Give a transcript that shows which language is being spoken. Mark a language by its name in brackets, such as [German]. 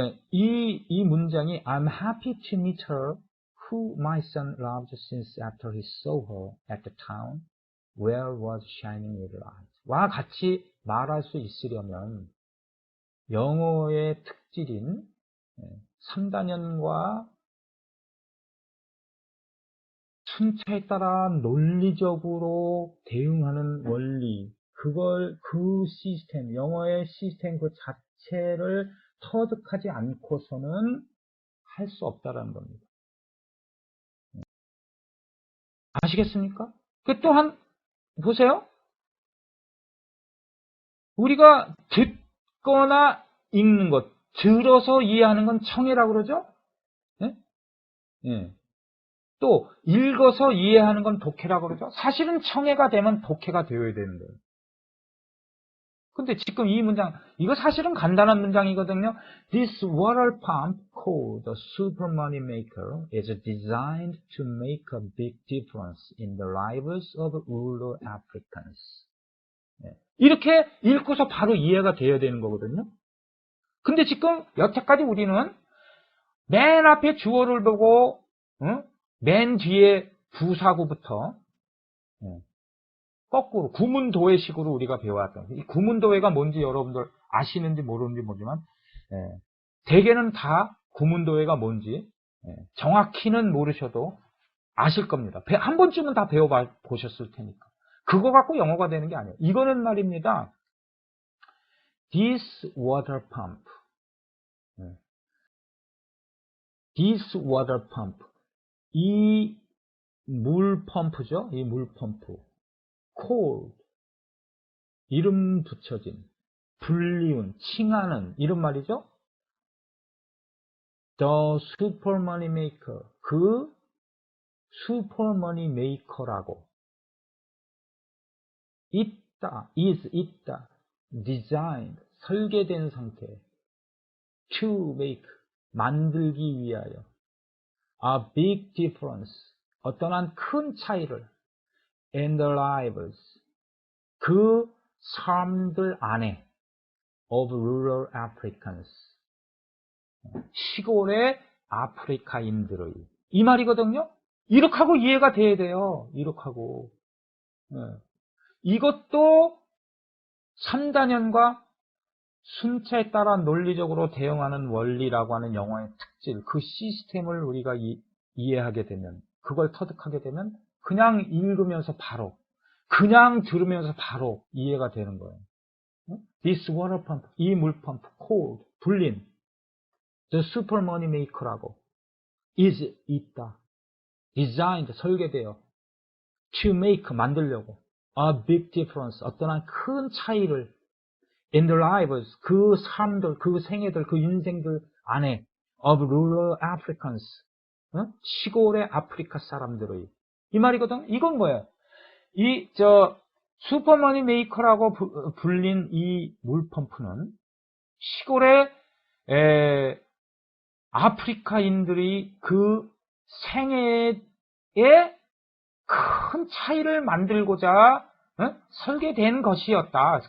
[Korean] 이 문장이 [English] I'm happy to meet her who my son loved since after he saw her at the town where was shining with light. [Korean] 와 같이 말할 수 있으려면 영어의 특질인 3단연과 순차에 따라 논리적으로 대응하는 원리, 그 시스템, 영어의 시스템 그 자체를 터득하지 않고서는 할 수 없다라는 겁니다. 아시겠습니까? 또한 보세요. 우리가 듣거나 읽는 것, 들어서 이해하는 건 청해라고 그러죠? 또 읽어서 이해하는 건 독해라고 그러죠? 사실은 청해가 되면 독해가 되어야 되는 거예요. 근데 지금 이 문장, 이거 사실은 간단한 문장이거든요. This water pump called the super money maker is designed to make a big difference in the lives of rural Africans. 이렇게 읽고서 바로 이해가 되어야 되는 거거든요. 근데 지금 여태까지 우리는 맨 앞에 주어를 보고 맨 뒤에 부사구부터 거꾸로 구문도회식으로 우리가 배워왔던 이 구문도회가 뭔지 여러분들 아시는지 모르는지 모르지만 대개는 다 구문도회가 뭔지 정확히는 모르셔도 아실 겁니다. 한 번쯤은 다 배워보셨을 테니까. 그거 갖고 영어가 되는 게 아니에요. 이거는 말입니다. [English] This water pump. This water pump. [Korean] 이 물펌프죠. 이 물펌프. called. 이름 붙여진. 불리운, 칭하는 이런 말이죠. [English] The super money maker. [Korean] 그 super money maker라고. 있다, 있다. designed, 설계된 상태. [English] to make, [Korean] 만들기 위하여. [English] a big difference, [Korean] 어떠한 큰 차이를. [English] in the lives, [Korean] 그 사람들 안에. [English] of rural Africans, [Korean] 시골의 아프리카인들의. 이 말이거든요. 이렇게 하고 이해가 돼야 돼요. 이렇게 하고. 이것도 3단연과 순차에 따라 논리적으로 대응하는 원리라고 하는 영어의 특질, 그 시스템을 우리가 이해하게 되면, 그걸 터득하게 되면 그냥 읽으면서 바로, 그냥 들으면서 바로 이해가 되는 거예요. [English] This water pump, [Korean] 이 물펌프, called, 불린, the super money maker라고, is, 있다, designed, 설계되어, [English] to make, [Korean] 만들려고, [English] a big difference, [Korean] 어떠한 큰 차이를, [English] in the lives, [Korean] 그 사람들, 그 생애들, 그 인생들 안에, [English] of rural Africans, [Korean] 시골의 아프리카 사람들의. 이 말이거든. 이건 뭐예요? 슈퍼머니 메이커라고 불린 이 물펌프는 시골의 아프리카인들이 그 생애에 큰 차이를 만들고자 설계된 것이었다.